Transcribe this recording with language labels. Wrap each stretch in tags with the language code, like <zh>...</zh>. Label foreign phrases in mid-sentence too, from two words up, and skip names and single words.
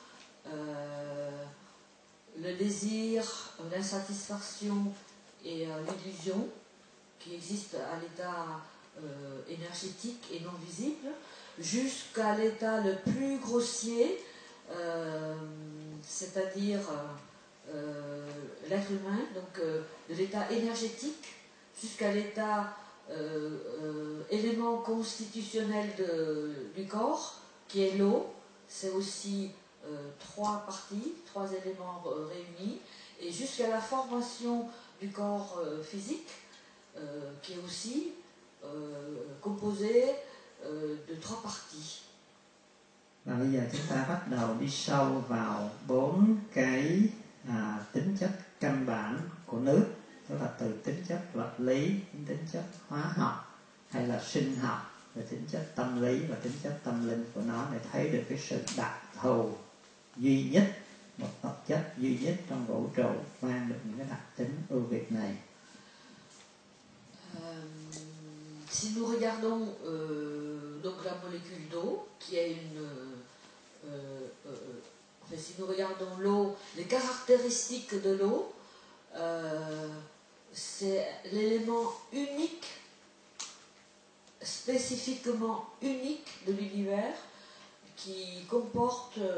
<fr>le désir, l'insatisfaction et l'illusion qui existent à l'état énergétique et non visible, jusqu'à l'état le plus grossier, c'est-à-dire l'être humain, donc de l'état énergétique jusqu'à l'état élément constitutionnel du corps, qui est l'eau. C'est aussi 3 parties, 3 éléments réunis, et jusqu'à la formation du corps physique, qui est aussi composé de 3 parties.</fr> <vi>Và bây giờ chúng ta bắt đầu đi sâu vào 4 cái tính chất căn bản của nước, tức là từ tính chất vật lý đến tính chất hóa học hay là sinh học, rồi tính chất tâm lý và tính chất tâm linh của nó, để thấy được cái sự đặc thù duy nhất, một vật chất duy nhất trong vũ trụ mang được những cái đặc tính ưu việt này.</vi> <fr>Si nous regardons donc la molécule d'eau, qui est si nous regardons l'eau, les caractéristiques de l'eau, c'est l'élément unique, spécifiquement unique de l'univers, qui comporte</fr>